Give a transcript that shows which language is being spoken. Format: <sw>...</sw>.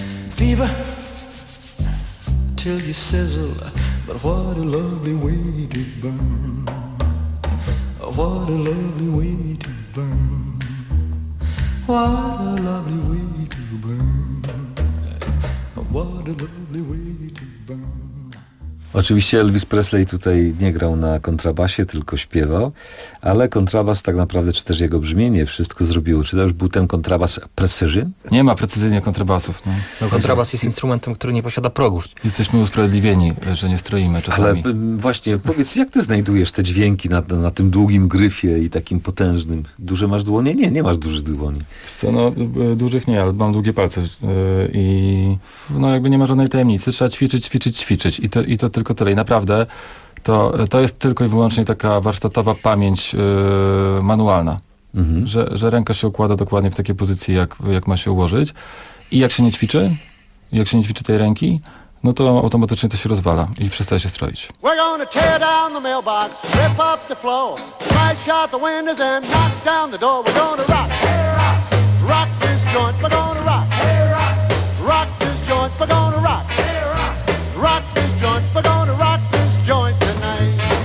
<en>Fever till you sizzle, but what a lovely way to burn. What a lovely way to burn. What a lovely way to burn. What a lovely way to burn.</en> <pl>Oczywiście Elvis Presley tutaj nie grał na kontrabasie, tylko śpiewał, ale kontrabas tak naprawdę, czy też jego brzmienie wszystko zrobiło. Czy to już był ten kontrabas precision? Nie ma precyzyjnie kontrabasów. No. No, kontrabas jest instrumentem, który nie posiada progów. Jesteśmy usprawiedliwieni, że nie stroimy czasami. Ale właśnie powiedz, jak ty znajdujesz te dźwięki na tym długim gryfie i takim potężnym? Duże masz dłonie? Nie, nie masz dużych dłoni. Co, no, dużych nie, ale mam długie palce. I no, jakby nie ma żadnej tajemnicy. Trzeba ćwiczyć. I to tylko tyle. I naprawdę to jest tylko i wyłącznie taka warsztatowa pamięć manualna. Mhm. Że ręka się układa dokładnie w takiej pozycji, jak ma się ułożyć. I jak się nie ćwiczy tej ręki, no to automatycznie to się rozwala i przestaje się stroić.</pl> <en>We're gonna tear down the mailbox, rip up the floor, smash out the windows and knock down the door. We're gonna rock, hey, rock this joint, we're gonna rock, hey, rock this joint, we're gonna rock, hey, rock this joint, we're gonna rock this joint tonight.</en>